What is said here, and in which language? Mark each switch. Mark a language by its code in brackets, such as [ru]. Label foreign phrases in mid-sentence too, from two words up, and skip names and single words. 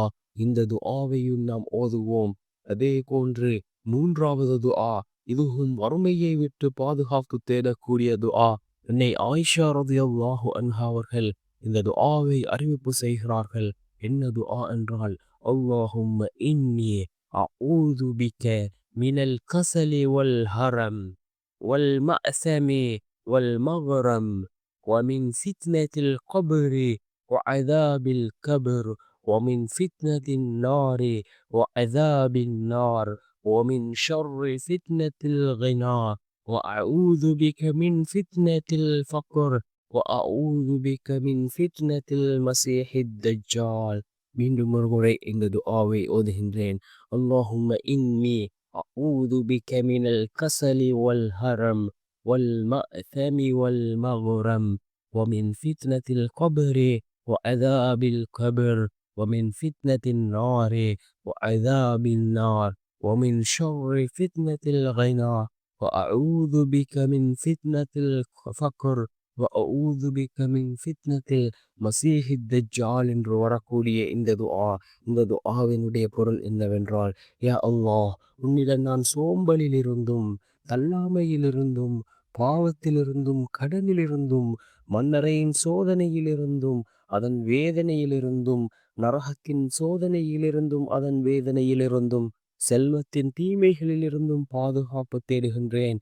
[ta] இந்த துஆவையும் நாம் ஓதுவோம். அதே போன்று மூன்றாவது துஆ, இதுவும் வறுமையை விட்டு பாதுகாப்பு தேடக்கூடிய துஆ. என்னை ஆயிஷா [ar] رضي الله عنها [ta] அவர்கள் இந்த துஆவை அறிவிப்பு செய்கிறார்கள். என்ன துஆ என்றால், [ar] اللهم إني أعوذ بك من الكسل والهرم والمأثم والمغرم ومن فتنة القبر وعذاب القبر ومن فتنة النار وعذاب النار ومن شر فتنة الغنى وأعوذ بك من فتنة الفقر وأعوذ بك من فتنة المسيح الدجال. [ta] மீண்டும் ஒரு முறை இந்த துஆவை ஓதுகின்றேன். [ar] اللهم إني أعوذ بك من الكسل والهرم والمأثم والمغرم ومن فتنة القبر وعذاب القبر ومن فتنة النار وعذاب النار ومن شر فتنة الغنى وأعوذ بك من فتنة الفقر وأعوذ بك من فتنة المسيح الدجال [ta] என்று வரக்கூடிய இந்த துஆவினுடைய பொருள் என்னவென்றால், யா அல்லாஹ், உன்னிடம் நான் சோம்பலிலிருந்தும் தள்ளாமையிலிருந்தும் பாவத்திலிருந்தும் கடனிலிருந்தும் மன்னரையின் சோதனையிலிருந்தும் அதன் வேதனையிலிருந்தும் நரகத்தின் சோதனையிலிருந்தும் அதன் வேதனையிலிருந்தும் செல்வத்தின் தீமைகளிலிருந்தும் பாதுகாப்பு தேடுகின்றேன்.